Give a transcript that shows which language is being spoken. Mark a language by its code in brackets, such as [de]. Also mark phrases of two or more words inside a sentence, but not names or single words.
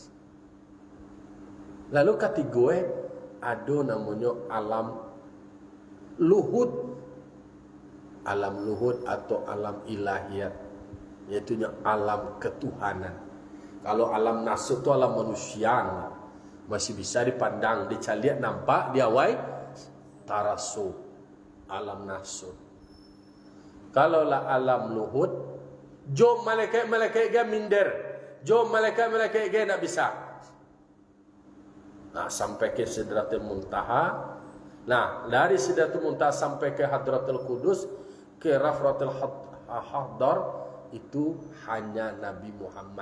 [id] Lalu ketiga ada namanya alam luhud. Alam luhud atau alam ilahiyat, yaitu alam ketuhanan. Kalau alam nasut itu alam manusia, masih bisa dipandang, [min] dicaliat, nampak, diawai, tarasu. [id] Alam nasut. Kalau lah alam luhud, jom malaikat-malaikat dia minder, jom malaikat-malaikat dia tak bisa. Nah, sampai ke Sidratul Muntaha. Nah, dari Sidratul Muntaha sampai ke Hadratul Qudus, ke Rafratul Hadar, itu hanya Nabi Muhammad.